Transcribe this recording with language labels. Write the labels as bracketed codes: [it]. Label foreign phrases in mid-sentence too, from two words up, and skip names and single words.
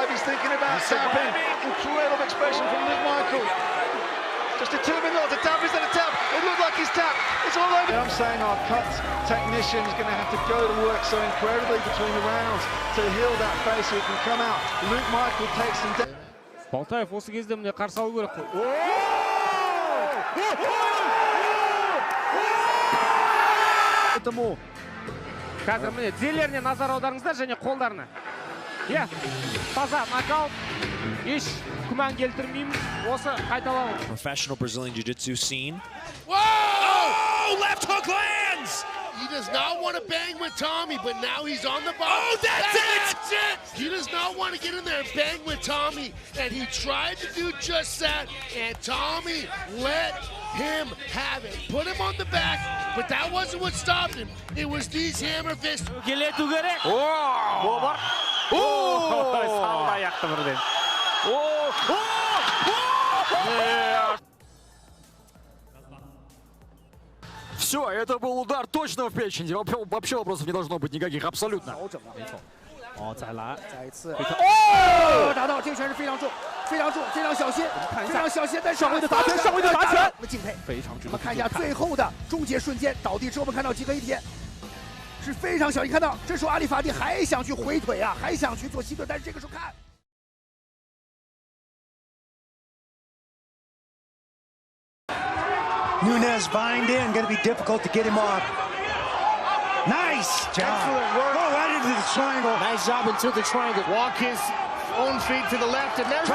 [en] He's thinking about tapping. Incredible expression from Luke Michael. Just determined not to tap. Is that a tap? It looked like he's tapped. It's all over. I'm saying our cut technician is going to have to go to work so incredibly between the rounds to heal that face so he can come out. Luke Michael takes him down. [kk] Балтаев осы кезде міне қарсы алу керек қой. Поэтому қазір міне тізелеріне назар аударыңыздар және қолдарына. Иә, таза нокаут. Еш күмән келтірмеймін. Осы қайталау. [en] Professional Brazilian Jiu-Jitsu scene. Whoa! Oh, left hook lands! He does not want to bang with Tommy, but now he's on the bottom. Oh, that's it! He does not want to get in there and bang with Tommy, and he tried to do just that, and Tommy let him have it. Put him on the back, but that wasn't what stopped him. It was these hammer fists. [ru] Все, это был удар точно в печень. Вообще вопросов не должно быть никаких, абсолютно. [zh] 哦，再来，再一次。哦，打到这个拳是非常重，非常重，非常小心，非常小心。但是上位的砸拳，上位的砸拳，我们敬佩，非常值得。我们看一下最后的终结瞬间，倒地之后我们看到几个一点是非常小心。看到这时候阿里法蒂还想去回腿啊，还想去做西盾，但是这个时候看。 [en] Nunes bind in, going to be difficult to get him off. Nice job. Excellent work. Go right into the triangle. Nice job into the triangle. Walk his own feet to the left, and there's